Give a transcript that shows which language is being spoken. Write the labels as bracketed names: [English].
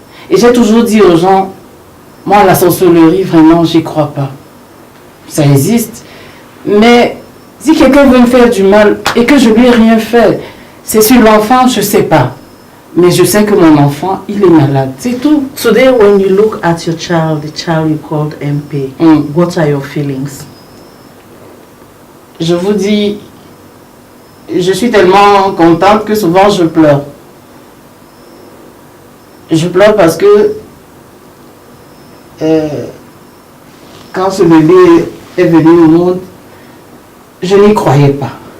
[French] Et j'ai toujours dit aux gens, moi la sorcellerie, vraiment, j'y crois pas. Ça existe. Mais si quelqu'un veut me faire du mal et que je lui ai rien fait, c'est sur l'enfant, je sais pas. Mais je sais que mon enfant, il est malade. C'est tout. [English] Today, when you look at your child, the child you called MP, what are your feelings? [French] Je vous dis, je suis tellement contente que souvent je pleure. Je pleure parce que quand ce bébé est venu au monde, je n'y croyais pas.